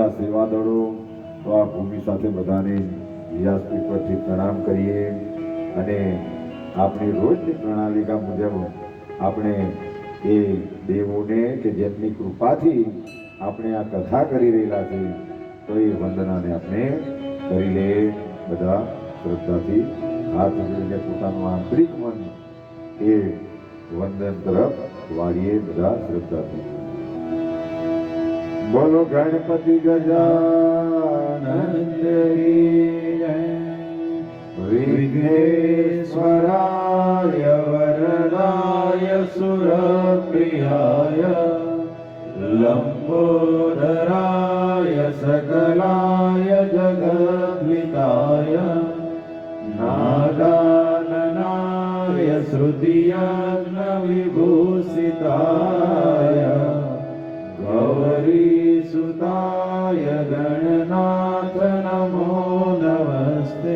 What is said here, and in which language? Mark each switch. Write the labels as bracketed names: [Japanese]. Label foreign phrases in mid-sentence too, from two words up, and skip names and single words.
[Gujarati] સેવાદળો, તો આ ભૂમિ સાથે બધાને વ્યાસપીઠ પરથી પ્રણામ કરીએ અને આપણી રોજની પ્રણાલિકા મુજબ આપણે એ દેવોને કે જેમની કૃપાથી આપણે આ કથા કરી રહેલા છે તો એ વંદનાને આપણે કરી લે બધા શ્રદ્ધાથી હાથ જોડીને પોતાનું આંતરિક મન એ વંદન તરફ વાળીએ બધા શ્રદ્ધાથી। બોલો ગણપતિ ગજાનંદ કી જય, [Sanskrit] વિઘ્નેશ્વરાય વરદાય સુરપ્રિયાય लंबोदराय सकलाय जगद्विताय नागाननाय श्रुतियज्ञ विभूषिताय गौरीसुताय गणनाथ नमो नमस्ते।